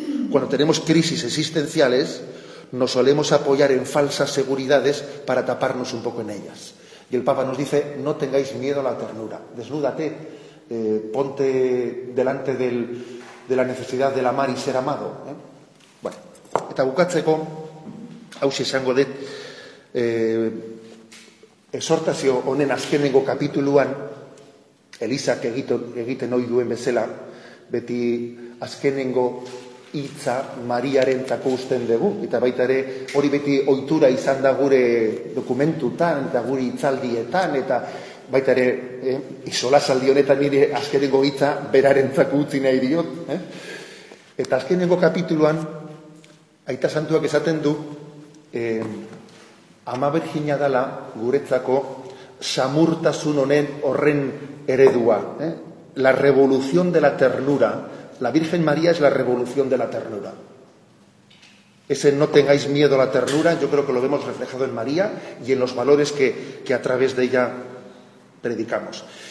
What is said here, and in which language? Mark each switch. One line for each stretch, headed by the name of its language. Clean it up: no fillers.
Spanish: Cuando tenemos crisis existenciales, nos solemos apoyar en falsas seguridades para taparnos un poco en ellas. Y el Papa nos dice: no tengáis miedo a la ternura, desnúdate, ponte delante de la necesidad de amar y ser amado.
Basque: Bueno, eta bukatzeko, hausi esango dut, exhortazio honen azkenengo kapituluan, Elizak egiten ohi duen bezala, beti azkenengo hitza Mariarentzako uzten dugu, eta baita ere hori beti ohitura izan da gure dokumentutan eta gure hitzaldietan, eta baita ere isolasaldi honetan nire azkenengo hitza berarentzako utzi nahi diot, Eta azkenengo kapituluan Aita Santuak esaten du Ama Birjina dala guretzako samurtasun honen horren eredua,
Spanish: La revolución de la ternura. La Virgen María es la revolución de la ternura. Ese no tengáis miedo a la ternura, yo creo que lo vemos reflejado en María y en los valores que a través de ella predicamos.